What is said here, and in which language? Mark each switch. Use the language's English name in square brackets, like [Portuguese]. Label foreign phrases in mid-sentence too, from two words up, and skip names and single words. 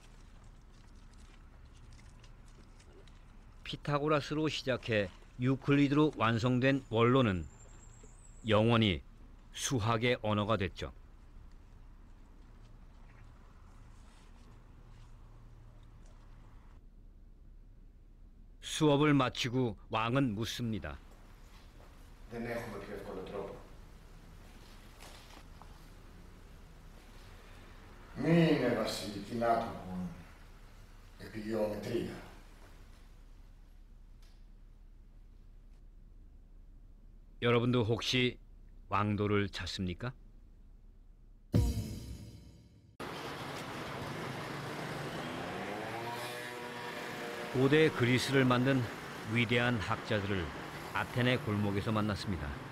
[Korean] 피타고라스로 시작해 유클리드로 완성된 원론은 영원히 수학의 언어가 됐죠. 수업을 마치고 왕은 묻습니다. [Greek] Δεν έχουμε πιο εύκολο τρόπο. Μη είναι βασιλική άνθρωπον επί γεωμετρία. [Korean] 여러분도 혹시 왕도를 찾습니까? 고대 그리스를 만든 위대한 학자들을 아테네 골목에서 만났습니다.